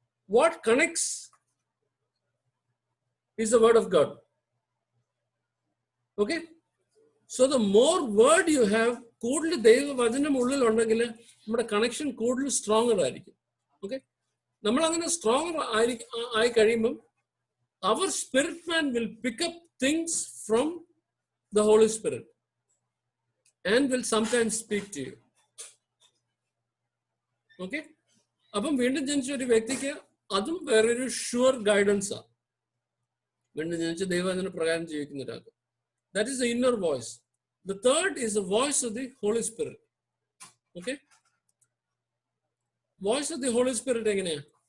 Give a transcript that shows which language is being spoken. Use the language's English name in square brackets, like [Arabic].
[English] What connects is the word of God. Okay, so the more word you have, [Malayalam] കൂടുതൽ ദൈവവചനം ഉള്ളിൽ ഉണ്ടെങ്കിൽ നമ്മുടെ കണക്ഷൻ കൂടുതൽ സ്ട്രോങ്ങർ ആയിരിക്കും. ഓക്കെ, നമ്മൾ അങ്ങനെ സ്ട്രോങ്ങർ ആയി കഴിയുമ്പം [English] our spirit man will pick up things from the Holy Spirit and will sometimes speak to you. [Malayalam] Okay, അപ്പം വീണ്ടും ജനിച്ച ഒരു വ്യക്തിക്ക് അതും വേറൊരു ഷുവർ ഗൈഡൻസാ. വീണ്ടും ജനിച്ച് ദൈവവചന പ്രകാരം ജീവിക്കുന്ന ഒരാൾക്ക്. [English] That is the inner voice. The third is the voice of the Holy Spirit. Okay, voice of the Holy Spirit [Malayalam] എങ്ങനെയാ?